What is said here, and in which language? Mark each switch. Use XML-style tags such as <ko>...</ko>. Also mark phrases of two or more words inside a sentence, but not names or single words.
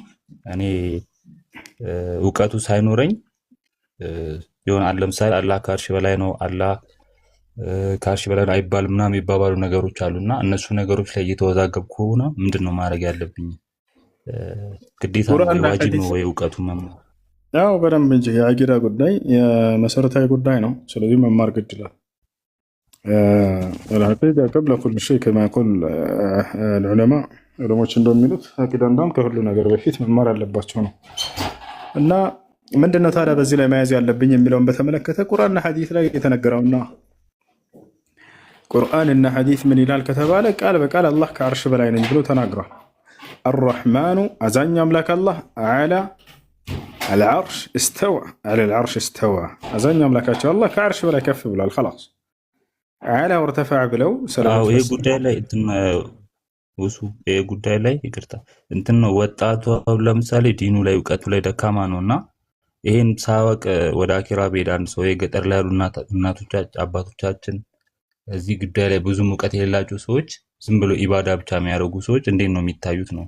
<am>እኔ እውቀቱ ሳይኖረኝ ይሆናል። ለምሳሌ አላህ ከአርሽ በላይ ነው፣ አላህ ከአርሽ በላይ ነው አይባልም ምናምን የሚባባሉ ነገሮች አሉና እነሱ ነገሮች ላይ እየተወዛገብኩ ሆነ ምንድነው ማድረግ ያለብኝ? ግዴታ ነው ዋጅብ ነው ወይ እውቀቱ መማር? ያው በደንብ እንጂ የአቂዳ ጉዳይ የመሰረታዊ ጉዳይ ነው። ስለዚህ መማር ግድ ይላል።</am> <ar>العقيدة قبل كل شيء كما يقول العلماء</ar> <am>ዑለሞች እንደሚሉት አቂዳ እንዳውም ከሁሉ ነገር በፊት መማር አለባቸው ነው። እና ምንድነው ታዲያ በዚህ ላይ መያዝ ያለብኝ የሚለውን በተመለከተ ቁርአንና ሐዲስ ላይ የተነገረውና ቁርአንና ሐዲስ ምን ይላል ከተባለ ቃል በቃል አላህ ከአርሽ በላይ ነኝ ብሎ ተናግሯል። الرحمن አዛኝ አምላክ አላህ</am> <ar>على العرش استوى على العرش استوى</ar> <am>አዛኝ አምላካቸው አላህ ከአርሽ በላይ ከፍ ብሏል።</am> <ar>خلاص على وارتفع</ar> <am>ብለው ሰላም ይሄ ጉዳይ ላይ ይሄ ጉዳይ ላይ ይቅርታ እንትን ነው ወጣቱ ለምሳሌ ዲኑ ላይ እውቀቱ ላይ ደካማ ነውና ይሄን ሳወቅ ወደ አኪራ ቤት አንድ ሰው የገጠር ላይ ያሉ እናቶቻችን አባቶቻችን እዚህ ጉዳይ ላይ ብዙ እውቀት የሌላቸው ሰዎች ዝም ብሎ ኢባዳ ብቻ የሚያደርጉ ሰዎች እንዴት ነው የሚታዩት ነው?</am>